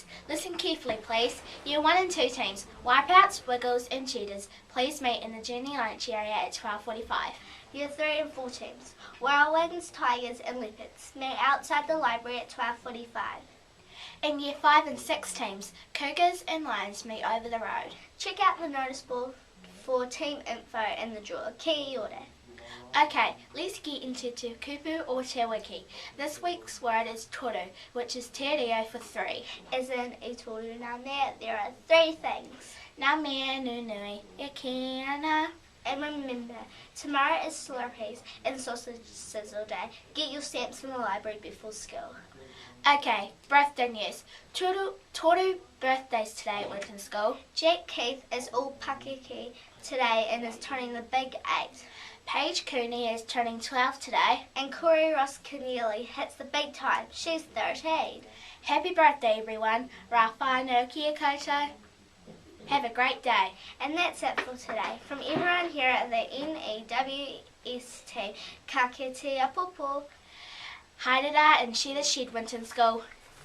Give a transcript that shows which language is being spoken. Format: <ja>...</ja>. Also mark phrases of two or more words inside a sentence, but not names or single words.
<en>Listen carefully, please. Year 1 and 2 teams, Wipeouts, Wiggles and Cheetahs, please meet in the junior lunch area at 12:45. Year 3 and 4 teams, Whirlwinds, Tigers and Leopards, meet outside the library at 12:45. And Year 5 and 6 teams, Cougars and Lions, meet over the road. Check out the noticeboard for team info and the draw.</en> <mi>Kia ora.</mi> <en>Okay, let's get into</en> <mi>te Kupu</mi> <en>or</en> <mi>te Wiki.</mi> <en>This week's word is toru, which is</en> <mi>te reo</mi> <en>for 3. As in</en> <mi>I toru ngā mea,</mi> <en>there are 3 things.</en> <mi>Ngā mea nunui, e kia ana.</mi> <en>And remember, tomorrow is Slurpees and Sausage Sizzle Day. Get your stamps from the library before school. Okay, birthday news. Toru birthdays today at Winton School. Jack Keith is all pakeke today and is turning the big 8. Paige Cooney is turning 12 today. And Corey Ross Keneally hits the big time. She's 13. Happy birthday everyone.</en> <mi>Rā whānau kia koutou.</mi> <en>Have a great day. And that's it for today. From everyone here at the N.E.W.S team,</en> <mi>ka kite a popo. Haere rā</mi> <en>and share the shed Winton School.</en>